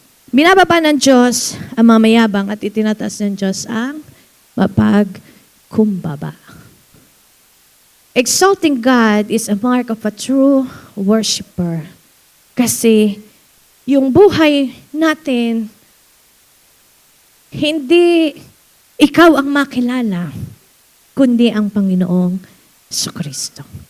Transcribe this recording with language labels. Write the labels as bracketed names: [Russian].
[Filipino] Binababa ng Diyos ang mga mayabang at itinataas ng Diyos ang mapagkumbaba. [English] Exalting God is a mark of a true worshiper. [Filipino] Kasi yung buhay natin, hindi ikaw ang makilala, kundi ang Panginoong Jesucristo.